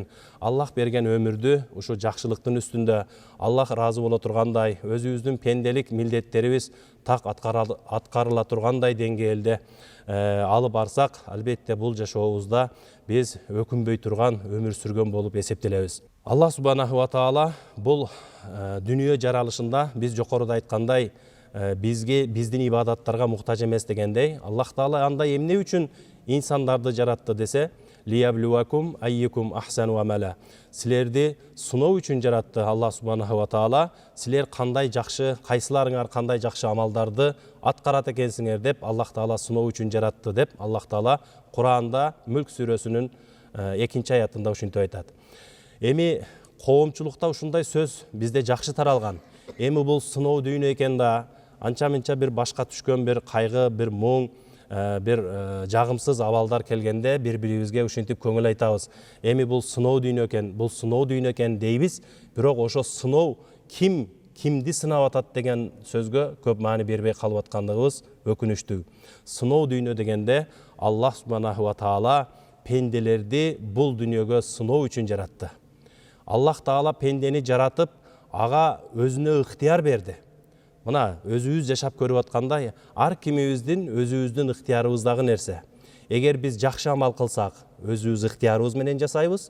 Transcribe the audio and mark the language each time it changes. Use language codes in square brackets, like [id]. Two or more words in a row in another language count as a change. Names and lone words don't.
[ky] Аллах берген өмүрдү ушу жакшылыктын үстүндө Аллах ыраазы боло тургандай, өзүбүздүн пенделик милдеттерибиз так аткарыла тургандай деңгээлде алып барсак, албетте бул жашообузда биз өкүнбөй турган өмүр сүргөн болуп эсептелебиз. Аллах [ar] سبحانه وتعالى [ky] бул дүйнө жаралышында биз жокоруда айткандай биздин ибадаттарга муктаж эмес дегендей, Аллах таала андай эмне үчүн инсандарды жаратты десе, [ar] ليبلوكم أيكم أحسن عملا. [ky] Силерди сыноо үчүн жаратты Аллах [ar] سبحانه وتعالى. [ky] Силер кандай жакшы, кайсыларыңар кандай жакшы амалдарды аткарат экенсиңер деп Аллах таала сыноо үчүн жаратты деп Аллах таала Куранда Мүлк сүрөсүнүн 2 аятында ушинтип айтат. Эми коомчулукта ушундай сөз бизде жакшы таралган. Эми бул сыноо дүйнө экен да, анча-мынча бир башка түшкөн бир кайгы, бир муң, бир жагымсыз абалдар келгенде бири-бирибизге ушинтип көңүл айтабыз. Эми бул сыноо дүйнө экен, бул сыноо дүйнө экен дейбиз, бирок ошо сыноо кимди сынап атат деген сөзгө көп маани бербей калып аткандыгыбыз өкүнүчтүү. Сыноо дүйнө дегенде Аллах [ar] سبحانه وتعالى [ky] пенделерди бул дүйнөгө сыноо үчүн жаратты. Аллах таала пендени жаратып, ага өзүнө ыктыяр берди. Мына өзүбүз жашап көрүп аткандай, ар кимибиздин өзүбүздүн ыктыярыбыздагы нерсе. Эгер биз жакшы амал кылсак, өзүбүз ыктыярыбыз менен жасайбыз.